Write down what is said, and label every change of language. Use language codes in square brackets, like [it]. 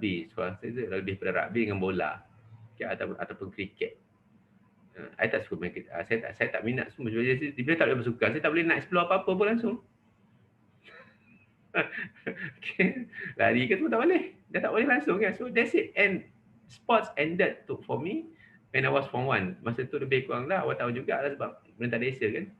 [ms] Sekolah saya lebih pada rugby dengan bola. Okay, ataupun kriket. Saya tak suka main kriket. Saya tak minat semua. Bila tak boleh bersukan, saya tak boleh nak explore apa-apa pun langsung. Okay. Lari ke semua tak boleh. Dah tak boleh langsung kan. [en] So that's it. And sports ended for me when I was form 1. [ms] Masa tu lebih kurang dah awal tahun jugalah sebab perintah desa kan.